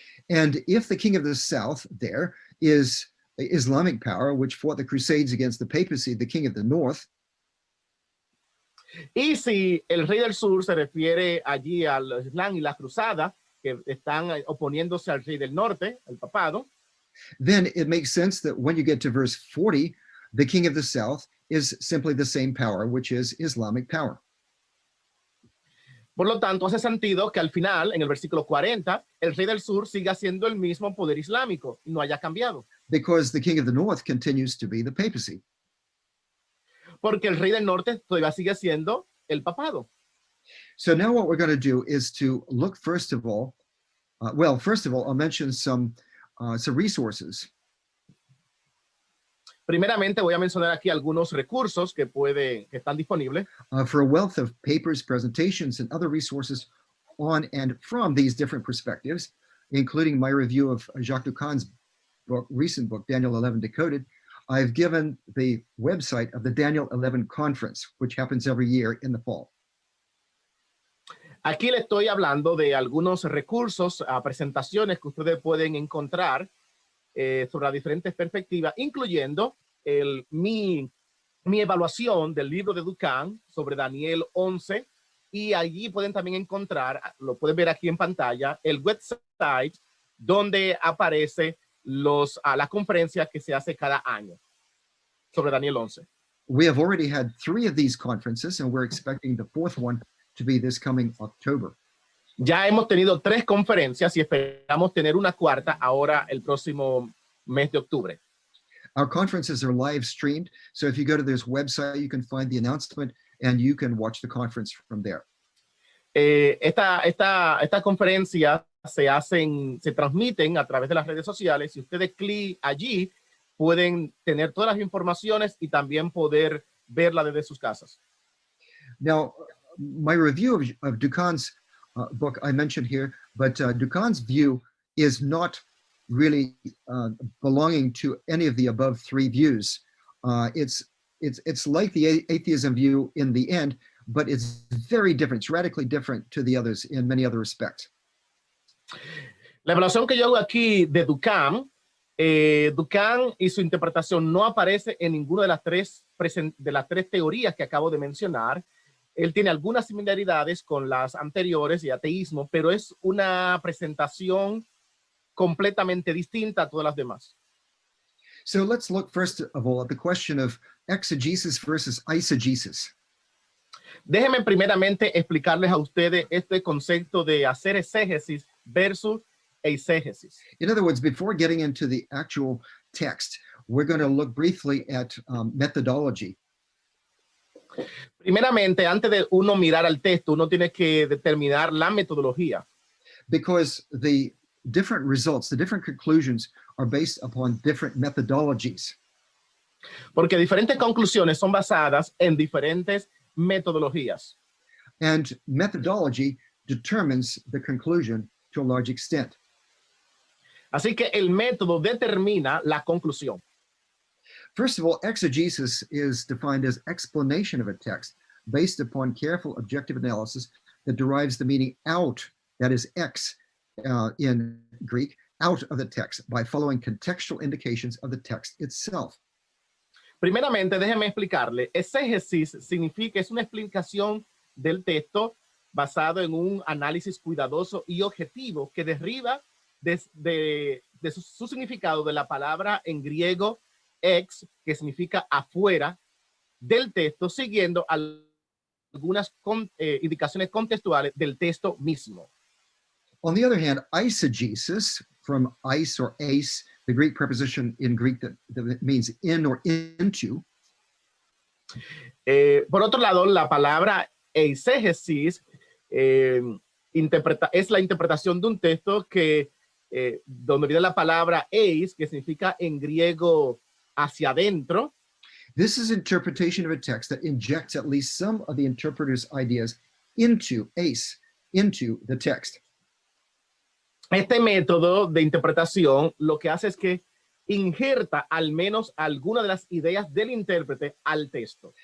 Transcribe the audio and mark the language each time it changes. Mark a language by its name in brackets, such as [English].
[English] And if the king of the south there is Islamic power, which fought the Crusades against the papacy, the king of the north, [Spanish] y si el rey del sur se refiere allí al Islam y la cruzada, que están oponiéndose al rey del norte, el papado, [English] then it makes sense that when you get to verse 40, the king of the south is simply the same power, which is Islamic power. [Spanish] Por lo tanto, hace sentido que al final, en el versículo 40, el rey del sur siga siendo el mismo poder islámico y no haya cambiado. [English] Because the king of the north continues to be the papacy. [Spanish] Porque el rey del norte todavía sigue siendo el papado. [English] So now what we're going to do is to look first of all, I'll mention some resources. [Spanish] Primeramente voy a mencionar aquí algunos recursos que están disponibles. [English] For a wealth of papers, presentations, and other resources on and from these different perspectives, including my review of Jacques Ducan's recent book, Daniel 11 Decoded, I've given the website of the Daniel 11 Conference, which happens every year in the fall. [Spanish] Aquí le estoy hablando de algunos recursos, presentaciones que ustedes pueden encontrar sobre las diferentes perspectivas, incluyendo mi evaluación del libro de Ducan sobre Daniel 11, y allí pueden también encontrar, lo pueden ver aquí en pantalla, el website donde aparece la conferencia que se hace cada año sobre Daniel 11. [English] We have already had 3 of these conferences, and we're expecting the 4th one to be this coming October. [Spanish] Ya hemos tenido 3 conferencias y esperamos tener una 4ª ahora el próximo mes de octubre. [English] Our conferences are live streamed, so if you go to this website, you can find the announcement and you can watch the conference from there. [Spanish] Esta conferencia se transmiten a través de las redes sociales. Si ustedes clic allí, pueden tener todas las informaciones y también poder verla desde sus casas. [English] Now, my review of Ducan's book I mentioned here, but Ducan's view is not really belonging to any of the above 3 views. It's like the atheism view in the end, but it's very different. It's radically different to the others in many other respects. [Spanish] La evaluación que yo hago aquí de Ducan, Ducan y su interpretación no aparece en ninguna de las tres teorías que acabo de mencionar. Él tiene algunas similaridades con las anteriores y ateísmo, pero es una presentación completamente distinta a todas las demás. [English] So let's look first of all at the question of exegesis versus eisegesis. [Spanish] Déjenme primeramente explicarles a ustedes este concepto de hacer exégesis versus eisegesis. [English] In other words, before getting into the actual text, we're going to look briefly at methodology. [Spanish] Primeramente, antes de uno mirar al texto, uno tiene que determinar la metodología. [English] Because the different results, the different conclusions are based upon different methodologies. [Spanish] Porque diferentes conclusiones son basadas en diferentes metodologías. [English] And methodology determines the conclusion to a large extent. [Spanish] Así que el método determina la conclusión. [English] First of all, exegesis is defined as explanation of a text based upon careful objective analysis that derives the meaning out, that is ex in Greek, out of the text by following contextual indications of the text itself. [Spanish] Primeramente, déjeme explicarle. Exégesis significa, es una explicación del texto basado en un análisis cuidadoso y objetivo que deriva de su significado de la palabra en griego ex, que significa afuera del texto, siguiendo algunas indicaciones contextuales del texto mismo. [English] On the other hand, eisegesis, from eis or eis, the Greek preposition in Greek that means in or into. [Spanish] Por otro lado, la palabra eisegesis es la interpretación de un texto que donde viene la palabra eis, que significa en griego hacia adentro. [English] This is interpretation of a text that injects at least some of the interpreter's ideas into the text. [Spanish] Este método de interpretación lo que hace es que injerta al menos alguna de las ideas del intérprete al texto.